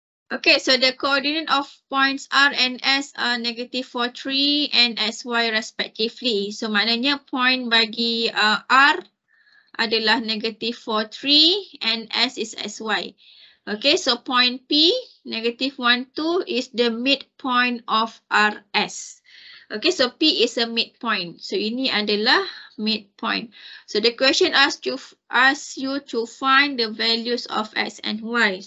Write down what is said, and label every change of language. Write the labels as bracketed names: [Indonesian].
[English] Okay, so the coordinate of points R and S are -4, 3 and SY respectively. [Malay] So maknanya point bagi R adalah -4, 3 [English] and S is SY. Okay, so point P, -1, 2 is the midpoint of RS. Okay, so P is a midpoint. So ini adalah midpoint. So the question asks you to find the values of X and Y.